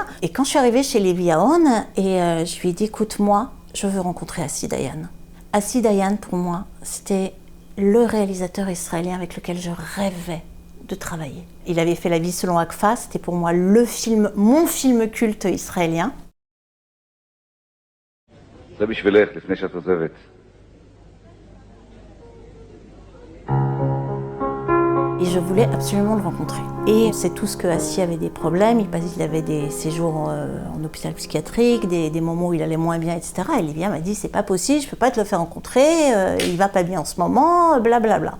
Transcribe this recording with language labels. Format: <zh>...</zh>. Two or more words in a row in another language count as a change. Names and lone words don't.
<fr>Et quand je suis arrivée chez Levi Aharon, je lui ai dit, écoute, moi, je veux rencontrer Assi Dayan. Assi Dayan, pour moi, c'était le réalisateur israélien avec lequel je rêvais de travailler. Il avait fait La vie selon Akfa, c'était pour moi mon film culte israélien.</fr> <he>זה בשבילך, לפני שאת עוזבת.</he> <fr>Et je voulais absolument le rencontrer. Et c'est tout ce que Assi avait des problèmes, il avait des séjours en hôpital psychiatrique, des moments où il allait moins bien, etc. Et Livia m'a dit, c'est pas possible, je peux pas te le faire rencontrer, il va pas bien en ce moment, blablabla.</fr>